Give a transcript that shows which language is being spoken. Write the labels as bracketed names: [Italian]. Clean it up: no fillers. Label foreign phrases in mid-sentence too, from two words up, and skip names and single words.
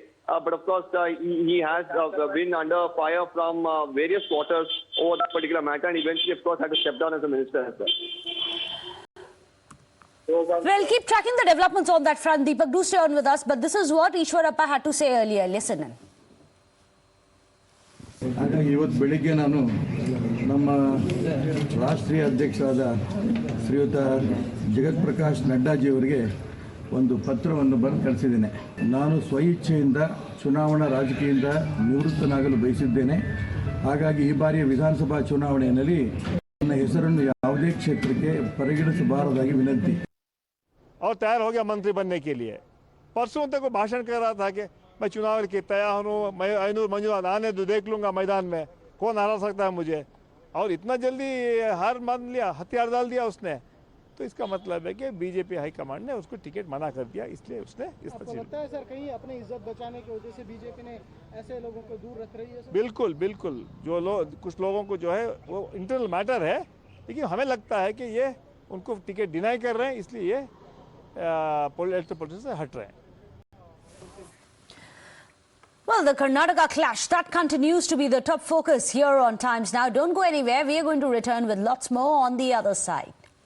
[English] But of course, he has been under fire from various quarters over that particular matter, and eventually, of course, had to step down as a minister as well. Well, keep tracking the developments on that front, Deepak. Do stay on with us. But this is what Eshwarappa had to say earlier. Listen in. [Kannada] ಹಾಗಾಗಿ ಇವತ್ತು ಬೆಳಿಗ್ಗೆ ನಾನು ನಮ್ಮ ರಾಷ್ಟ್ರೀಯ ಅಧ್ಯಕ್ಷರಾದ ಶ್ರೀಯುತ ಜಗತ್ ಪ್ರಕಾಶ್ ನಡ್ಡಾಜಿಯವರಿಗೆ ಒಂದು ಪತ್ರವನ್ನು ಬರೆದು ಕಳಿಸಿದ್ದೇನೆ. ನಾನು ಸ್ವಇಚ್ಛೆಯಿಂದ ಚುನಾವಣಾ ರಾಜಕೀಯದಿಂದ ನಿವೃತ್ತನಾಗಲು ಬಯಸಿದ್ದೇನೆ. ಹಾಗಾಗಿ ಈ ಬಾರಿಯ ವಿಧಾನಸಭಾ ಚುನಾವಣೆಯಲ್ಲಿ ನನ್ನ ಹೆಸರನ್ನು ಯಾವುದೇ ಕ್ಷೇತ್ರಕ್ಕೆ ಪರಿಗಣಿಸಬಾರದಾಗಿ ವಿನಂತಿ. [Hindi] और तैयार हो गया मंत्री बनने के लिए. परसों तक वो भाषण कर रहा था कि मैं चुनाव के तैयार हूँ, मैं ऐनूर मंजूर आने तो देख लूँगा मैदान में, कौन हरा सकता है मुझे. और इतना जल्दी हार मान लिया, हथियार डाल दिया उसने. तो इसका मतलब है कि बीजेपी हाईकमांड ने उसको टिकट मना कर दिया, इसलिए उसने इस पर. लगता है सर कहीं अपनी इज्जत बचाने की वजह से बीजेपी ने ऐसे लोगों को दूर रख रही है सर? बिल्कुल बिल्कुल. जो लोग, कुछ लोगों को जो है वो [English] internal matter [Hindi] है, लेकिन हमें लगता है कि ये उनको [English] ticket deny [Hindi] कर रहे हैं, इसलिए ये [English] electoral politics [Hindi] से हट रहे हैं. [English] Well, the Karnataka clash, that continues to be the top focus here on Times Now. Don't go anywhere. We are going to return with lots more on the other side.